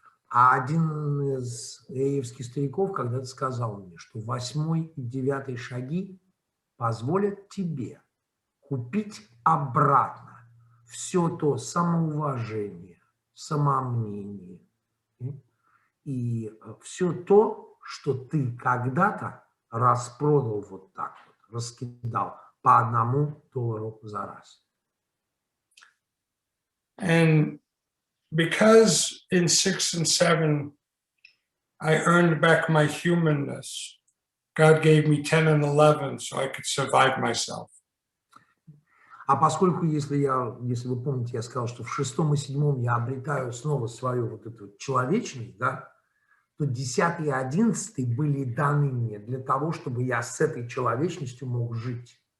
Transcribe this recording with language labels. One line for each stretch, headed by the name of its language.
Russian: А один из эевских стариков когда-то сказал мне, что 8 и 9 шаги позволят тебе купить обратно все то самоуважение, самомнение и все то, что ты когда-то распродал вот так вот, раскидал по $1 за раз.
English: And because in 6 and 7, I earned back my humanness, God gave me 10 and 11 so I could survive myself.
Russian: А поскольку, если вы помните, я сказал, что в 6 и 7 я обретаю снова свою вот эту человечность, да, то 10 и 11 были даны мне для того, чтобы я с этой человечностью мог жить.